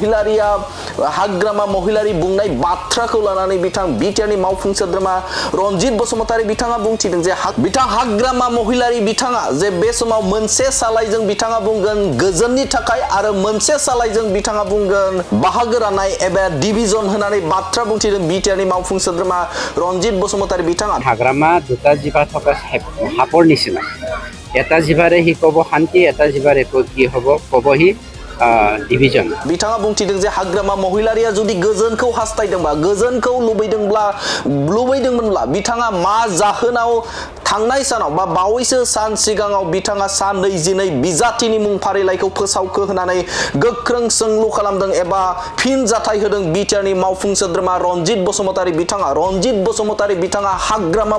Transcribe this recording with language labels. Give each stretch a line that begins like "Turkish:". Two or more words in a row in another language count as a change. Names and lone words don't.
Bodo: महिलारि बुंनाय बाथ्राखौ लानानै बिथां बिटिआरनि मावफुं सोद्रोमा रनजित बसुमतारी बिथाङा बुंथिदों जे बिथां हाग्रामा महिलारि बिथाङा जे बे समाव मोनसे सालायजों बिथाङा बुंगोन गोजोननि थाखाय आरो मोनसे सालायजों बिथाङा बुंगोन बाहागो राननाय एबा डिभिजन होनानै बाथ्रा बुंथिदों बिटिआरनि मावफुं सोद्रोमा रनजित बसुमतारी बिथाङा
Assamese: हाग्रामा দুটা জিভা থকা সাপৰ নিচিনা এটা জিভাৰে সি ক'ব শান্তি এটা জিভাৰে কি হ'ব ক'ব সি डिभिजन
Bodo: बिथाङा बुंथिदों जे हाग्रामा महिलारिया जुदि गोजोनखौ हास्थायदोंबा गोजोनखौ लुबैदोंमोनब्ला बिथाङा मा जाहोनाव थांनाय सानाव बा बावैसो सान सिगाङाव बिथाङा सान 22 बिजाथिनि मुं फारिलाइखौ फोसावखो होनानै गोख्रों सोंलु खालामदों एबा फिन जाथाय होदों बिटिआरनि मावफुं सोद्रोमा रनजित बसुमतारी बिथाङा हाग्रामा